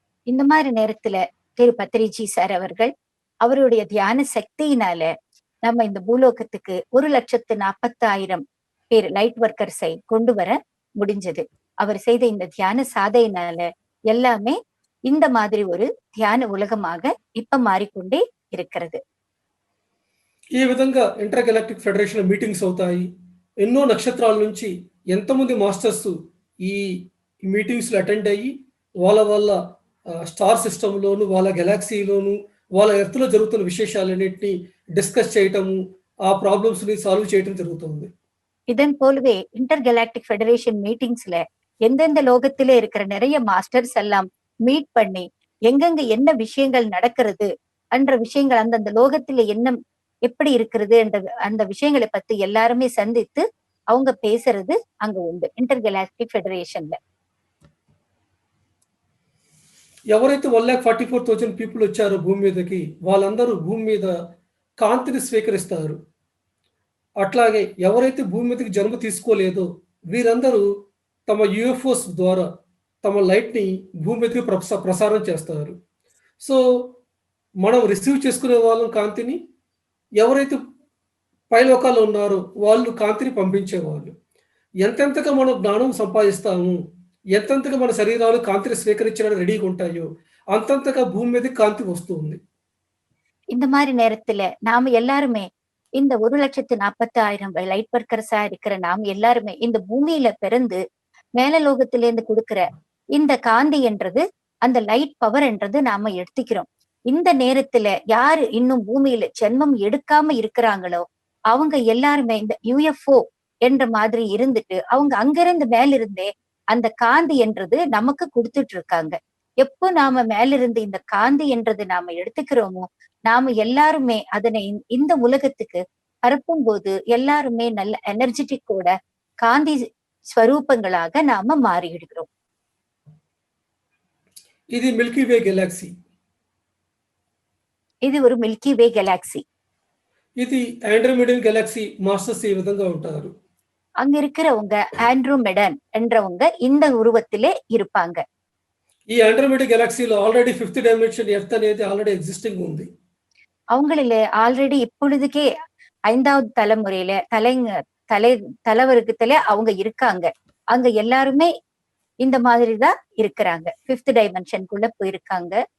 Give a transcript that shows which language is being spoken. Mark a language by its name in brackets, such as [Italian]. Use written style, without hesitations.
[Tamil] இந்த மாதிரி நேரத்துல திரு பத்ரிஜி சார் அவர்கள் அவருடைய தியான சக்தியினால நம்ம இந்த பூலோகத்துக்கு 1,40,40,000 பேர் லைட் ஒர்க்கர்ஸை கொண்டு வர முடிஞ்சது. அவர் செய்த இந்த தியான சாதையினால எல்லாமே இந்த மாதிரி ஒரு தியான உலகமாக இப்ப மாறிக்கொண்டே இருக்கிறது. [Telugu] ఈ విధంగా ఇంటర్ గెలాక్టిక్ ఫెడరేషన్ మీటింగ్స్ అవుతాయి. ఎన్నో నక్షత్రాల నుంచి ఎంతమంది మాస్టర్స్ ఈ మీటింగ్స్ లో అటెండ్ అయ్యి వాళ్ళ స్టార్ సిస్టమ్ లోను వాళ్ళ గెలాక్సీలోను వాళ్ళ ఎర్త్ లో జరుగుతున్న విశేషాలన్నింటినీ డిస్కస్ చేయటము ఆ ప్రాబ్లమ్స్ ని సాల్వ్ చేయటం జరుగుతుంది. [Tamil] இதன் போலவே இன்டர் கெலாக்டிக் ஃபெடரேஷன் மீட்டிங்ஸ்ல எந்தெந்த லோகத்திலே இருக்கிற நிறைய மாஸ்டர்ஸ் எல்லாம் மீட் பண்ணி எங்கெங்க என்ன விஷயங்கள் நடக்கிறது என்ற விஷயங்கள் அந்தந்த லோகத்தில என்ன எப்படி இருக்கிறது என்ற அந்த விஷயங்களை பத்தி எல்லாருமே சந்தித்து அவங்க பேசுறது அங்க உண்டு இன்டர் கெலாக்டிக் ஃபெடரேஷன்ல. [Telugu] ఎవరైతే 1,44,000 పీపుల్ వచ్చారో భూమి మీదకి వాళ్ళందరూ భూమి మీద కాంతిని స్వీకరిస్తారు. అట్లాగే ఎవరైతే భూమి మీదకి జన్మ తీసుకోలేదో వీరందరూ తమ యూఎఫ్ఓస్ ద్వారా తమ లైట్ ని భూమి మీదకి ప్రసారం చేస్తారు. సో మనం రిసీవ్ చేసుకునే వాళ్ళం కాంతిని, ఎవరైతే పైలోకాల్లో ఉన్నారో వాళ్ళు కాంతిని పంపించేవాళ్ళు. ఎంతెంతగా మనం జ్ఞానం సంపాదిస్తాము, ఎంతెంతగా మన శరీరాలు కాంతిని స్వీకరించడానికి రెడీగా ఉంటాయో అంతంతగా భూమి మీదకి కాంతి వస్తుంది. [Tamil] இந்த மாதிரி நேரத்துல நாம எல்லாருமே இந்த 1,40,000 லைட் ஒர்க்கர்ஸா இருக்கிற நாம் எல்லாருமே இந்த பூமியில பிறந்து மேல லோகத்திலேருந்து கொடுக்கிற இந்த காந்தி என்றது, அந்த லைட் பவர் என்றது நாம எடுத்துக்கிறோம். இந்த நேரத்துல யாரு இன்னும் பூமியில ஜென்மம் எடுக்காம இருக்கிறாங்களோ அவங்க எல்லாருமே இந்த யுஎஃப்ஓ என்ற மாதிரி இருந்துட்டு அவங்க அங்கிருந்து மேலிருந்தே அந்த காந்தி என்றது நமக்கு கொடுத்துட்டு இருக்காங்க. எப்போ நாம மேலிருந்து இந்த காந்தி என்றது நாம எடுத்துக்கிறோமோ நாம எல்லாருமே அதனை இந்த உலகத்துக்கு பரப்பும் போது எல்லாருமே நல்ல எனர்ஜெட்டிக்கோட காந்தி ஸ்வரூபங்களாக நாம மாறிடுகிறோம். [Telugu] ఇది మిల్కీ వే గెలాక్సీ. ఇది [Tamil] ஒரு [Telugu] మిల్కీ వే గెలాక్సీ. ఇది ఆండ్రోమీడియన్ గెలాక్సీ మాస్టర్స్ ఈ విధంగా ఉంటారు. [Tamil] அங்க இருக்கிறவங்க ஆண்ட்ரோமெடன் என்றவங்க இந்த உருவத்திலே இருப்பாங்க. [Telugu] ఈ ఆండ్రోమీడియన్ గెలాక్సీలో ఆల్రెడీ 5th డైమెన్షన్ ఎర్త్ అనేది ఆల్రెడీ ఎగ్జిస్టింగ్ ఉంది. [Tamil] அவங்களில ஆல்ரெடி இப்பொழுதுக்கே 5வது தலைமுறையில தலைவர்க்கத்துல அவங்க இருக்காங்க. அங்க எல்லாருமே இந்த மாதிரிதான் இருக்கிறாங்க. 5th டைமென்ஷனுக்குள்ள போயிருக்காங்க.